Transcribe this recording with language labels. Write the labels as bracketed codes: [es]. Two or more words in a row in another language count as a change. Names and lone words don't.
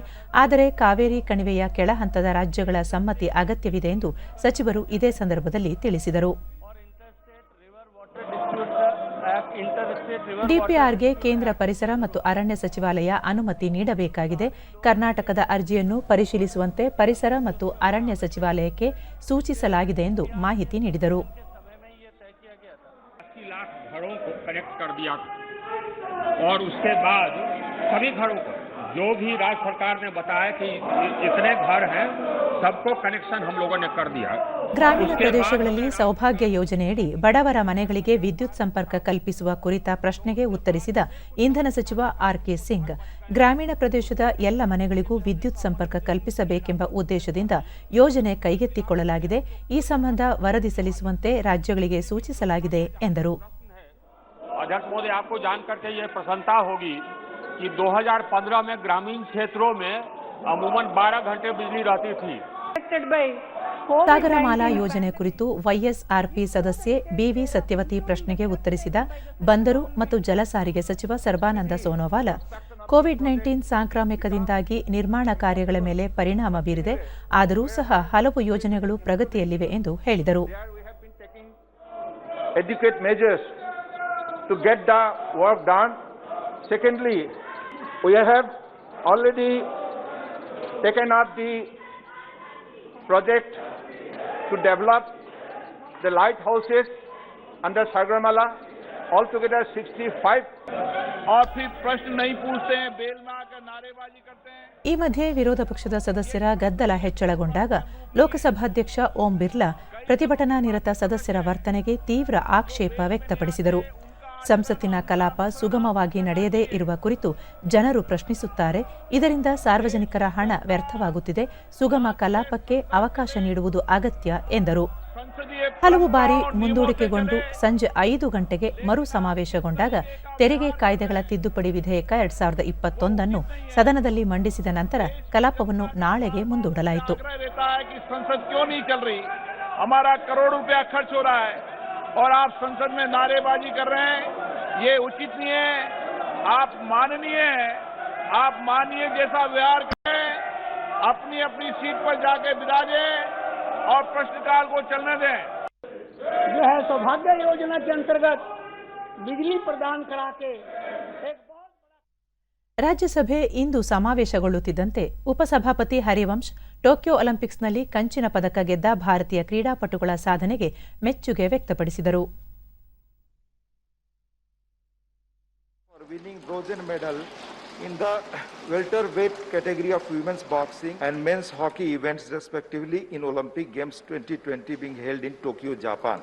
[kn] ಆದರೆ ಕಾವೇರಿ ಕಣಿವೆಯ ಕೆಳ ಹಂತದ ರಾಜ್ಯಗಳ ಸಮ್ಮತಿ ಅಗತ್ಯವಿದೆ ಎಂದು ಸಚಿವರು ಇದೇ ಸಂದರ್ಭದಲ್ಲಿ ತಿಳಿಸಿದರು. ಡಿಪಿಆರ್ಗೆ ಕೇಂದ್ರ ಪರಿಸರ ಮತ್ತು ಅರಣ್ಯ ಸಚಿವಾಲಯ ಅನುಮತಿ ನೀಡಬೇಕಾಗಿದೆ. ಕರ್ನಾಟಕದ ಅರ್ಜಿಯನ್ನು ಪರಿಶೀಲಿಸುವಂತೆ ಪರಿಸರ ಮತ್ತು ಅರಣ್ಯ ಸಚಿವಾಲಯಕ್ಕೆ ಸೂಚಿಸಲಾಗಿದೆ ಎಂದು ಮಾಹಿತಿ ನೀಡಿದರು. [hi] और उसके बाद सभी घरों को, जो भी राज्य सरकार ने बताया कि इतने घर हैं, सबको कनेक्शन हम लोगों ने कर दिया. [kn] ಗ್ರಾಮೀಣ ಪ್ರದೇಶಗಳಲ್ಲಿ ಸೌಭಾಗ್ಯ ಯೋಜನೆಯಡಿ ಬಡವರ ಮನೆಗಳಿಗೆ ವಿದ್ಯುತ್ ಸಂಪರ್ಕ ಕಲ್ಪಿಸುವ ಕುರಿತ ಪ್ರಶ್ನೆಗೆ ಉತ್ತರಿಸಿದ ಇಂಧನ ಸಚಿವ ಆರ್.ಕೆ. ಸಿಂಗ್, ಗ್ರಾಮೀಣ ಪ್ರದೇಶದ ಎಲ್ಲ ಮನೆಗಳಿಗೂ ವಿದ್ಯುತ್ ಸಂಪರ್ಕ ಕಲ್ಪಿಸಬೇಕೆಂಬ ಉದ್ದೇಶದಿಂದ ಯೋಜನೆ ಕೈಗೆತ್ತಿಕೊಳ್ಳಲಾಗಿದೆ. ಈ ಸಂಬಂಧ ವರದಿ ಸಲ್ಲಿಸುವಂತೆ ರಾಜ್ಯಗಳಿಗೆ ಸೂಚಿಸಲಾಗಿದೆ ಎಂದರು. [hi] अध्यक्ष महोदय, आपको जानकर के ये प्रसन्नता होगी कि 2015 में ग्रामीण क्षेत्रों में अमूमन 12 घंटे बिजली रहती थी. [kn] ಸಾಗರಮಾಲಾ ಯೋಜನೆ ಕುರಿತು ವೈಎಸ್ಆರ್ಪಿ ಸದಸ್ಯೆ ಬಿವಿ ಸತ್ಯವತಿ ಪ್ರಶ್ನೆಗೆ ಉತ್ತರಿಸಿದ ಬಂದರು ಮತ್ತು ಜಲ ಸಾರಿಗೆ ಸಚಿವ ಸರ್ಬಾನಂದ ಸೋನೋವಾಲ, ಕೋವಿಡ್-19 ಸಾಂಕ್ರಾಮಿಕದಿಂದಾಗಿ ನಿರ್ಮಾಣ ಕಾರ್ಯಗಳ ಮೇಲೆ ಪರಿಣಾಮ ಬೀರಿದೆ, ಆದರೂ ಸಹ ಹಲವು ಯೋಜನೆಗಳು ಪ್ರಗತಿಯಲ್ಲಿವೆ ಎಂದು ಹೇಳಿದರು. [en] To get the work done. Secondly, we have already taken up the project to develop the lighthouses under Sagarmala. Altogether 65. [hi] और फिर प्रश्न नहीं पूछते हैं, बेल में आकर नारेबाजी करते हैं. [kn] ಈ ಮಧ್ಯೆ ವಿರೋಧ ಪಕ್ಷದ ಸದಸ್ಯರ ಗದ್ದಲ ಹೆಚ್ಚಳಗೊಂಡಾಗ ಲೋಕಸಭಾಧ್ಯಕ್ಷ ಓಂ ಬಿರ್ಲಾ ಪ್ರತಿಭಟನಾ ನಿರತ ಸದಸ್ಯರ ವರ್ತನೆಗೆ ತೀವ್ರ ಆಕ್ಷೇಪ ವ್ಯಕ್ತಪಡಿಸಿದರು. ಸಂಸತ್ತಿನ ಕಲಾಪ ಸುಗಮವಾಗಿ ನಡೆಯದೇ ಇರುವ ಕುರಿತು ಜನರು ಪ್ರಶ್ನಿಸುತ್ತಾರೆ. ಇದರಿಂದ ಸಾರ್ವಜನಿಕರ ಹಣ ವ್ಯರ್ಥವಾಗುತ್ತಿದೆ. ಸುಗಮ ಕಲಾಪಕ್ಕೆ ಅವಕಾಶ ನೀಡುವುದು ಅಗತ್ಯ ಎಂದರು. ಹಲವು ಬಾರಿ ಮುಂದೂಡಿಕೆಗೊಂಡು ಸಂಜೆ 5 ಗಂಟೆಗೆ ಮರು ಸಮಾವೇಶಗೊಂಡಾಗ ತೆರಿಗೆ ಕಾಯ್ದೆಗಳ ತಿದ್ದುಪಡಿ ವಿಧೇಯಕ 2021 ಸದನದಲ್ಲಿ ಮಂಡಿಸಿದ ನಂತರ ಕಲಾಪವನ್ನು ನಾಳೆಗೆ ಮುಂದೂಡಲಾಯಿತು. [hi] और आप संसद में नारेबाजी कर रहे हैं, ये उचित नहीं है. आप माननीय जैसा व्यवहार करें, अपनी अपनी सीट पर जाके विराजे और प्रश्नकाल को चलने दें. जो है सौभाग्य योजना के अंतर्गत बिजली प्रदान करा के [kn] ರಾಜ್ಯಸಭೆ ಇಂದು ಸಮಾವೇಶಗೊಳ್ಳುತ್ತಿದ್ದಂತೆ ಉಪಸಭಾಪತಿ ಹರಿವಂಶ್ ಟೋಕಿಯೋ ಒಲಿಂಪಿಕ್ಸ್ನಲ್ಲಿ ಕಂಚಿನ ಪದಕ ಗೆದ್ದ ಭಾರತೀಯ ಕ್ರೀಡಾಪಟುಗಳ ಸಾಧನೆಗೆ ಮೆಚ್ಚುಗೆ ವ್ಯಕ್ತಪಡಿಸಿದರು. [en] In the welterweight category of women's boxing and men's hockey events respectively in Olympic Games 2020 being held in Tokyo, Japan.